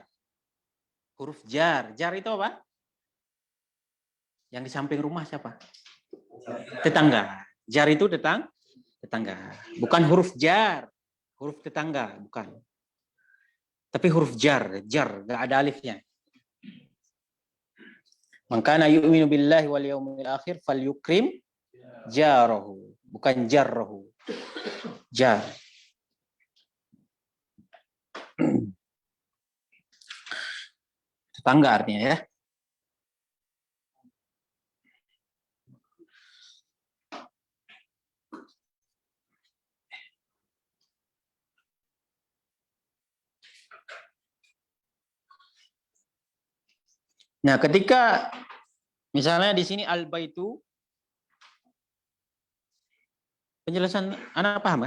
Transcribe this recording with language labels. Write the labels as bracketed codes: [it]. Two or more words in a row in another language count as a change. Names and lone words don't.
[id] Huruf jar. Jar itu apa? Yang di samping rumah siapa? Tetangga. Jar itu tetangga. Bukan huruf jar. Huruf tetangga, bukan. Tapi huruf jar, enggak ada alifnya. [ar] من كان يؤمن بالله واليوم الآخر فليكرم جاره, bukan jarrahu. [id] Jar. Tetangga artinya ya. Nah, ketika misalnya di sini al-baitu, penjelasan anak paham ya?